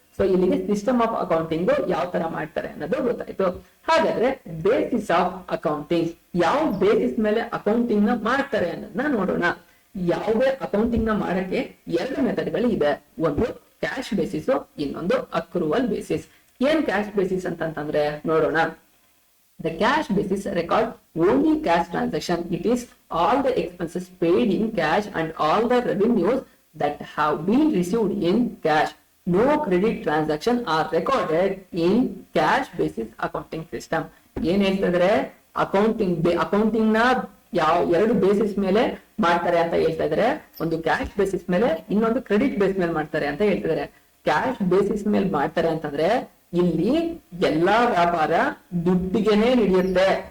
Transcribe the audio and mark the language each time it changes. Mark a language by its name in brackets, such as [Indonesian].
[Kannada] So ಇಲ್ಲಿಗೆ system of accounting ಯಾವ ತರ ಮಾಡ್ತಾರೆ ಅನ್ನೋದು ಗೊತ್ತಾಯ್ತು. ಹಾಗಾದ್ರೆ ಬೇಸಿಸ್ ಆಫ್ ಅಕೌಂಟಿಂಗ್, ಯಾವ ಬೇಸಿಸ್ ಮೇಲೆ ಅಕೌಂಟಿಂಗ್ ನ ಮಾಡ್ತಾರೆ ಅನ್ನೋದನ್ನ ನೋಡೋಣ. ಯಾವುದೇ ಅಕೌಂಟಿಂಗ್ ನ ಮಾಡಕ್ಕೆ 2 ಮೆಥಡ್ಗಳು ಇದೆ. ಒಂದು ಕ್ಯಾಶ್ ಬೇಸಿಸ್, ಇನ್ನೊಂದು ಅಕ್ರೂವಲ್ ಬೇಸಿಸ್. ಏನ್ ಕ್ಯಾಶ್ ಬೇಸಿಸ್ ಅಂತಂದ್ರೆ ನೋಡೋಣ. [English] The cash basis record only cash transaction. It is all the expenses paid in cash and all the revenues that have been received in cash. No credit transaction are recorded in cash basis accounting system. [Kannada] ಏನ್ ಹೇಳ್ತಿದ್ರೆ accounting ನ ಯಾವ 2 basis ಮೇಲೆ ಮಾಡ್ತಾರೆ ಅಂತ ಹೇಳ್ತಾ ಇದಾರೆ. ಒಂದು ಕ್ಯಾಶ್ ಬೇಸಿಸ್ ಮೇಲೆ, ಇನ್ನೊಂದು ಕ್ರೆಡಿಟ್ ಬೇಸ್ ಮೇಲೆ ಮಾಡ್ತಾರೆ ಅಂತ ಹೇಳ್ತಿದ್ದಾರೆ. ಕ್ಯಾಶ್ ಬೇಸಿಸ್ ಮೇಲೆ ಮಾಡ್ತಾರೆ ಅಂತಂದ್ರೆ ಇಲ್ಲಿ ಎಲ್ಲಾ ವ್ಯಾಪಾರ ದುಡ್ಡಿಗೆನೆ ನಡೆಯುತ್ತೆ.